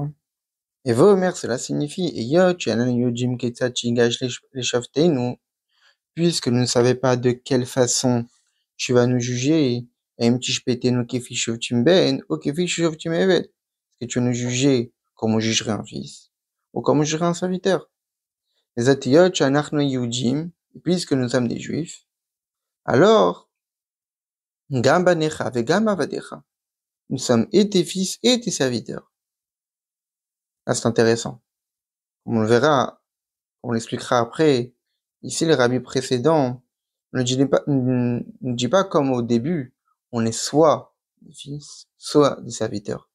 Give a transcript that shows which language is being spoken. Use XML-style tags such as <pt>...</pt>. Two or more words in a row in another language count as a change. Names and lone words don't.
<fr>Et Vomer, cela signifie puisque nous ne savons pas de quelle façon tu vas nous juger, est-ce que tu vas nous juger comme on jugerait un fils, ou comme on jugerait un serviteur? Les atiyot, puisque nous sommes des juifs, alors,</fr> <he>גם בניך וגם עבדיך,</he> <fr>nous sommes et tes fils et tes serviteurs. Ah, c'est intéressant. On le verra, on l'expliquera après. Ici, les rabbis précédents ne dit pas comme au début, on est soit des fils, soit des serviteurs.</fr>